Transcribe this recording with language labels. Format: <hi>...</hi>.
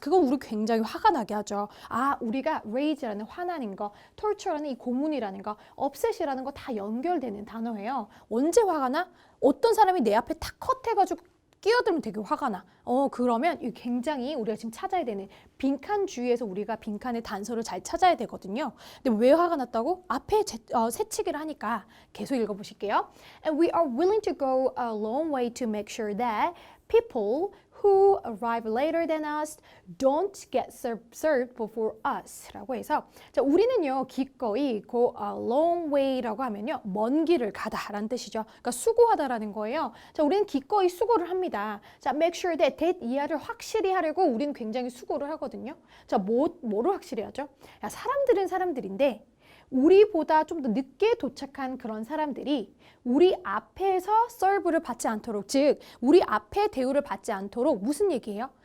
<ko>그건 우리 굉장히 화가 나게 하죠. 우리가 raise라는 화나는 거, torture라는 이 고문이라는 거, upset이라는 거 다 연결되는 단어예요. 언제 화가 나? 어떤 사람이 내 앞에 탁 컷해가지고 끼어들면 되게 화가 나. 그러면 굉장히 우리가 지금 찾아야 되는 빈칸 주위에서 우리가 빈칸의 단서를 잘 찾아야 되거든요. 근데 왜 화가 났다고? 앞에 새치기를 하니까 계속 읽어보실게요.</ko> <en>And we are willing to go a long way to make sure that people who arrive later than us don't get served before us</en> <ko>라고 해서 자, 우리는요 기꺼이 go a long way라고 하면요 먼 길을 가다 라는 뜻이죠. 그러니까 수고하다라는 거예요. 자, 우리는 기꺼이 수고를 합니다. 자, make sure that 이하를 확실히 하려고 우리는 굉장히 수고를 하거든요. 자, 뭐를 확실히 하죠? 야, 사람들은 사람들인데 우리보다 좀 더 늦게 도착한 그런 사람들이 우리 앞에서 서브를 받지 않도록, 즉 우리 앞에 대우를 받지 않도록 무슨 얘기예요?</ko>